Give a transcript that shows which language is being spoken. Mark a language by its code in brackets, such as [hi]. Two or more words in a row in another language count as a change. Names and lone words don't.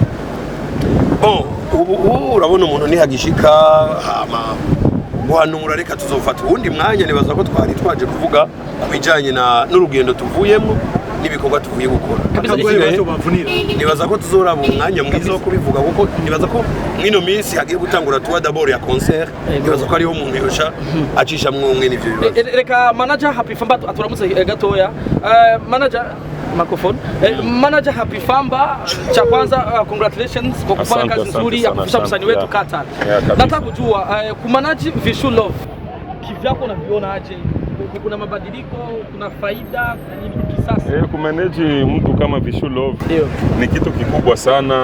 [rn] ubu urabona umuntu nihagishika hama guhanura reka tuzofata uwundi mwanya nibaza ko twari twaje kuvuga kubijanye n'urugendo tuvuyemo n'ibikorwa tuvuye gukora. Nibaza ko tuzoraba umwanya mwiza wo kubivuga kuko nibaza ko mwino minsi hagiye gutangura tuwa d'abord ya concert nibaza ko ariho umuntu yosha acisha mwumwe n'ivyo bibazo. Reka manager Happy Famba aturamutse gatoya manager microphone manager Happy Famba [sw] cha kwanza congratulations kwa kufanya kazi nzuri ya kufisha msanii wetu QUATAR. Nataka kujua kumanage VICHOU LOVE kivyako unaviona aje? Kuna mabadiliko, kuna faida, nini kisasa? Kumanage mtu kama VICHOU LOVE ni kitu kikubwa sana.